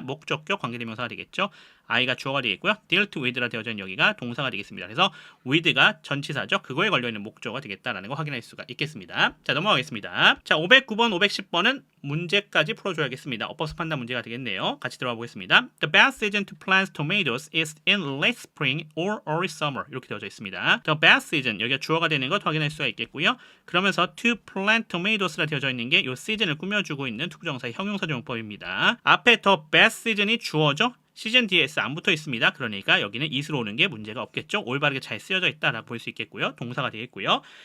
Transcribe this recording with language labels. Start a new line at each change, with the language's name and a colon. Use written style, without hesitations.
Korean: 목적격 관계대명사가 되겠죠. I가 주어가 되겠고요. dealt with라 되어져 있는 여기가 동사가 되겠습니다. 그래서 with가 전치사죠. 그거에 걸려있는 목적어가 되겠다라는 거 확인할 수가 있겠습니다. 자, 넘어가겠습니다. 자, 509번, 510번은 문제까지 풀어줘야겠습니다. 어법스 판단 문제가 되겠네요. 같이 들어가 보겠습니다.
English: The best season to plant tomatoes is in late spring or early summer.
Korean: 이렇게 되어져 있습니다. The best season, 여기가 주어가 되는 것 확인할 수가 있겠고요. 그러면서
English: to plant tomatoes
Korean: 라 되어져 있는 게 이 시즌을 꾸며주고 있는 투부정사의 형용사적 용법입니다. 앞에 the best season이 주어죠. 시즌 뒤에 S 안 붙어 있습니다. 그러니까 여기는 is로 오는 게 문제가 없겠죠. 올바르게 잘 쓰여져 있다라고 볼 수 있겠고요. 동사가 되겠고요.